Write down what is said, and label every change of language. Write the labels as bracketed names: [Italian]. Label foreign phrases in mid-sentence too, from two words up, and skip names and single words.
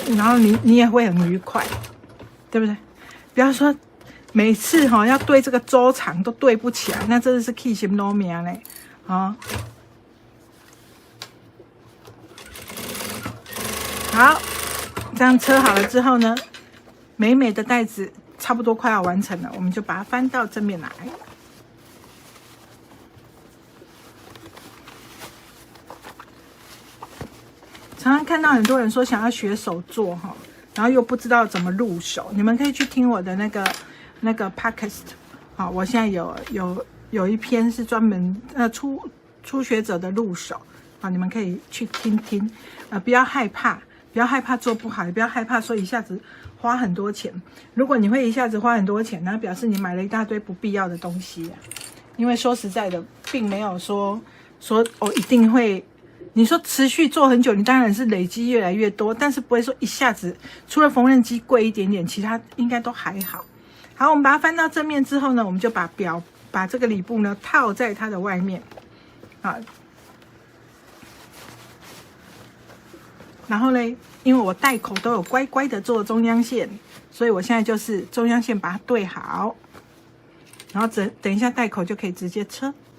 [Chinese] 然後你也會很愉快，對不對？不要說。每次要對這個周長都對不起來，那真的是氣心都命嘞啊！好，這樣車好了之後呢，美美的袋子差不多快要完成了，我們就把它翻到正面來。常常看到很多人說想要學手做然後又不知道怎麼入手，你們可以去聽我的那個 podcast 好，我現在有一篇是專門初學者的入手好，你們可以去聽聽不要害怕，不不要害怕做不好，也不要害怕說一下子花很多錢。如果你會一下子花很多錢，那表示你買了一大堆不必要的東西啊。因為說實在的，並沒有說哦一定會，你說持續做很久，你當然是累積越來越多，但是不會說一下子，除了縫紉機貴一點點，其他應該都還好。好，我們把它翻到正面之後呢，我們就把這個裡布呢套在它的外面，啊，然後呢，因為我帶口都有乖乖的做中央線，所以我現在就是中央線把它對好，然後等一下帶口就可以直接車。